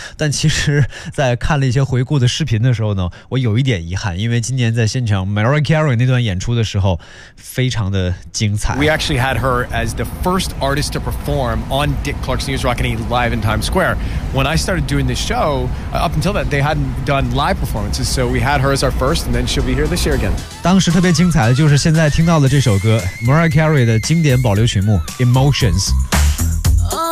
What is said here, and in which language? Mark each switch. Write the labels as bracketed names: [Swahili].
[Chinese] 但其实，在看了一些回顾的视频的时候呢，我有一点遗憾，因为今年在现场 Mariah Carey 那段演出的时候，非常的精彩。 [English] We actually had her as the first artist to perform on Dick Clark's News Rock and Eat live in Times Square. When I started doing this show, up until that, they hadn't done live performances, so we had her as our first, and then she'll be here this year again. [Chinese] 当时特别精彩的就是现在听到的这首歌 ，Mariah Carey 的经典保留曲目《Emotions》。